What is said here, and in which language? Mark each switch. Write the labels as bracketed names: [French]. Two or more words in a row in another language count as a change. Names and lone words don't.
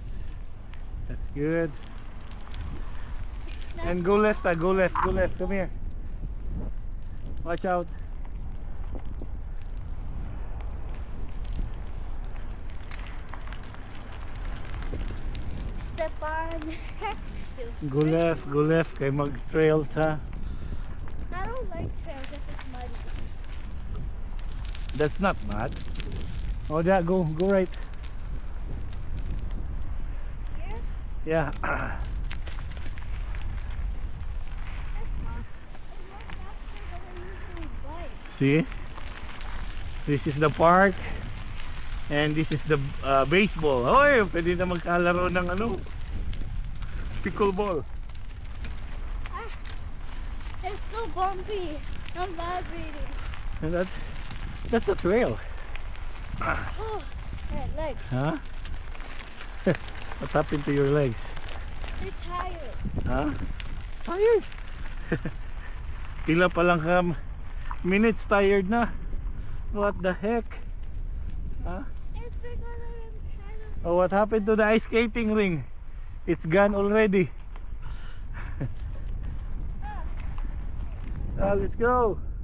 [English] That's good. And go left, go left. Come here. Watch out. Step on. Go left. [Hiligaynon] Kay mag-trail ta. [English] I don't like trails if it's muddy. That's not mud. Oh, yeah, go right. Here? Yeah. It's not faster than I usually bike. See? This is the park. And this is the baseball. [Filipino] Hoy, pwede na magkalaro ng ano? [English] Pickleball. Ah, it's so bumpy. I'm vibrating. And that's a trail. Oh, my legs. Huh? What happened to your legs? They're tired. Huh? Tired. [Hiligaynon] Pila pa lang ka minutes tired na. [English] What the heck? Huh? It's because I'm kind of. Oh, what happened to the ice skating ring? It's gone already. Let's go.